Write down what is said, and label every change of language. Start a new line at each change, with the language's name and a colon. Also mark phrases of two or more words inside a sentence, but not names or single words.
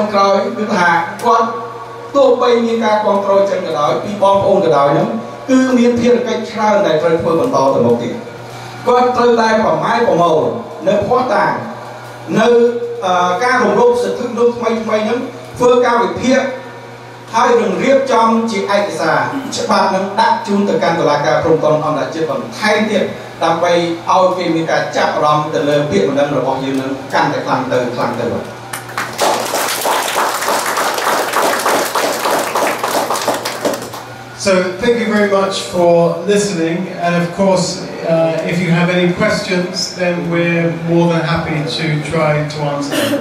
Khmer: ក្រោយគឺថាគាត់ទោះបីមានការគ្រប់គ្រងចឹងក៏ដោយពីបងប្អូនក៏ដោយហ្នឹងគឺមានភារកិច្ចច្រើនដែលត្រូវធ្វើបន្តទៅមុខទៀតគាត់ត្រូវតែប្រម៉ែប្រមូលនៅភ័ស្តុតាងនៅការរំលោភសិទ្ធិមនុស្សថ្មីហ្នឹងធ្វើការវិភាគហើយនឹងរៀបចំជាឯកសារច្បាប់នឹងដាក់ជូនទៅកាន់តុលាការព្រំដែនអន្តរជាតិបន្ថែមទៀតដើម្បីឲ្យគេមានការចាប់អារម្មណ៍ទៅលើពាក្យបណ្ដឹងរបស់យើងនឹងកាន់តែខ្លាំងទៅ
English: So thank you very much for listening, and of course if you have any questions then we're more than happy to try to answer them.